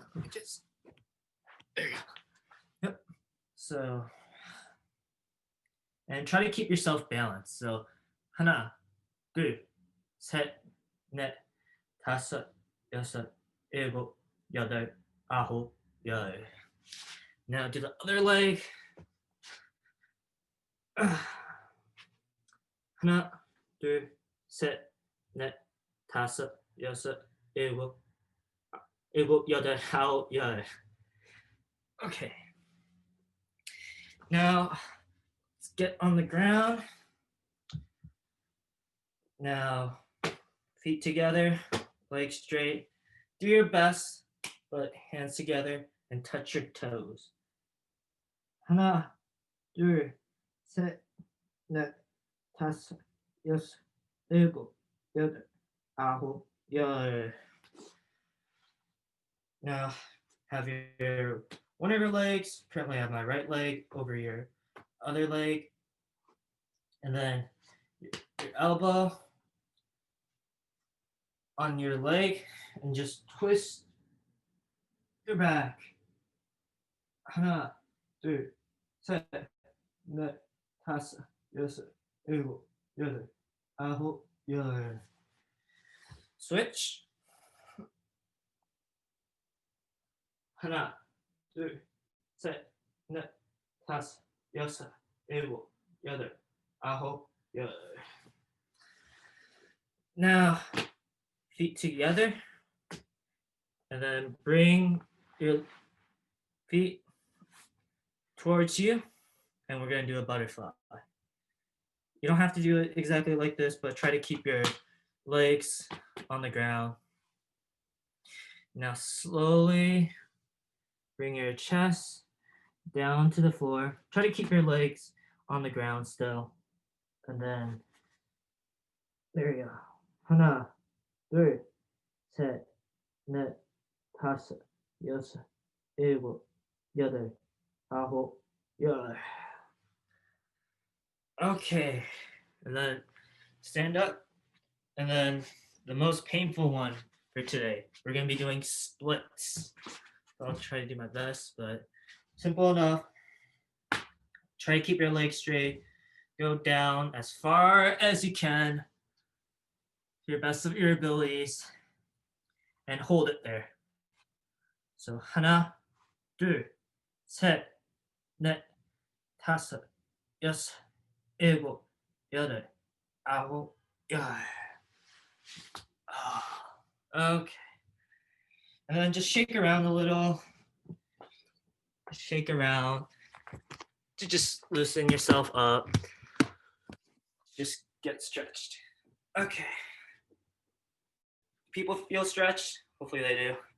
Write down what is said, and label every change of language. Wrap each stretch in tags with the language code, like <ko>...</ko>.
<en>Just there you go. Yep. So and try to keep yourself balanced.</en> <ko>So 하나, 둘, 셋, 넷, 다섯, 여섯, 일곱, 여덟, 아홉, 열.</ko> <en>Now do the other leg.</en> <ko>하나, 둘, 셋, 넷, 다섯, 여섯, 일곱, 여덟, 아홉, 열.</ko> <en>Okay. Now let's get on the ground. Now feet together, legs straight. Do your best, but hands together and touch your toes.</en> <ko>하나, 둘, 셋, 넷, 다섯, 여섯, 일곱, 여덟, 아홉, 열.</ko> <en>Now have your one of your legs. Currently I have my right leg over your other leg, and then your elbow on your leg, and just twist your back.</en> <ko>하나, 둘, 셋, 넷, 다섯, 여섯, 일곱, 여덟, 아홉, 열.</ko> <en>Switch.</en> <ko>하나, 둘, 셋, 넷, 다섯, 여섯, 일곱, 여덟, 아홉, 열.</ko> <en>Now, feet together, and then bring your feet towards you, and we're going to do a butterfly. You don't have to do it exactly like this, but try to keep your legs on the ground. Now slowly bring your chest down to the floor. Try to keep your legs on the ground still. And then, there you go.</en> <ko>하나, 둘, 셋, 넷, 다섯, 여섯, 일곱, 여덟, 아홉, 열.</ko> <en>Okay, and then stand up, and then the most painful one for today, we're gonna be doing splits. I'll try to do my best, but simple enough. Try to keep your legs straight. Go down as far as you can to your best of your abilities, and hold it there.</en> <ko>So 하나, 둘, 셋, 넷, 다섯, 여섯, 일곱, 여덟, 아홉, 열.</ko> <en>Okay. And then just shake around a little. Shake around to just loosen yourself up. Just get stretched. Okay. People feel stretched? Hopefully they do.</en>